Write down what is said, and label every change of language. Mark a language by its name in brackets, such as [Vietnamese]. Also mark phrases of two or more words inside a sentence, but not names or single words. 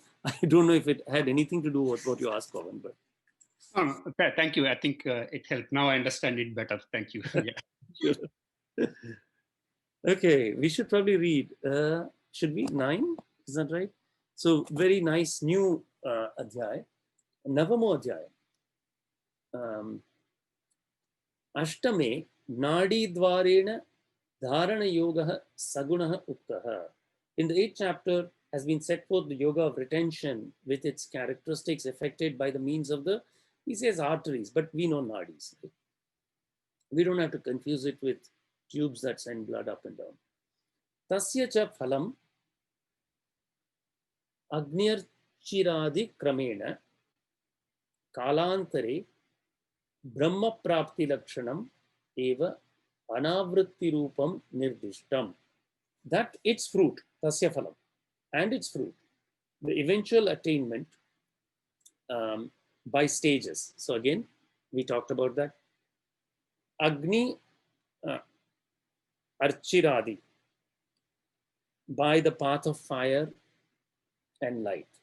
[English] I don't know if it had anything to do with what you asked, Pawan, but. No, thank you. I think it helped. Now I understand it better. Thank you. Yeah. Sure. Okay, we should probably read. Should we 9? Is that right? So very nice new adhyay, [Sanskrit] Navamo adhyay. Ashtame Nadi Dvarena Dharana Yoga Sagunaha Uktaha. [English] In the 8th chapter has been set forth the yoga of retention with its characteristics effected by the means of he says arteries, but we know nadis. Right? We don't have to confuse it with tubes that send blood up and down. [Sanskrit] Tasya cha phalam Agnirchiradi Kramena Kalantare Brahma Prapti Lakshanam Eva Anavritti Rupam Nirdishtam. [English] That its fruit, [Sanskrit] Tasya Phalam, [English] and its fruit, the eventual attainment by stages. So again, we talked about that. [Sanskrit] Agni Archiradi, [English] by the path of fire and light.